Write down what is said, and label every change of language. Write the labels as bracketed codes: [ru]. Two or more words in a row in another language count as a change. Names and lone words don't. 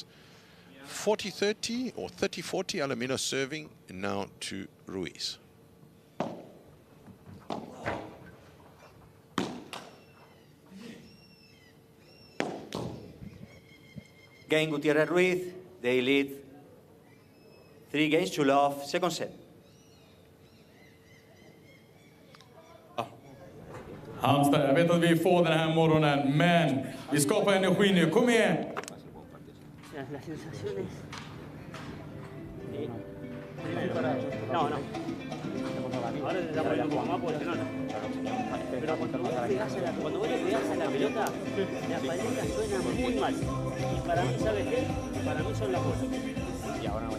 [en] 40-30 or 30-40, Alamilo serving now to Ruiz. Game Gutierrez Ruiz, they lead 3 games to love, second set. [sv] Halmstad, jag vet att vi får den här morgonen, men vi skapar energi nu. Kom igen! [es] Las sensaciones... No, no. Ahora te damos un poco más porque no. Pero cuando vos le pegás a la pelota, la paleta suena muy mal. Y para mí, ¿sabes qué? Para mí son las bolas. Y ahora no.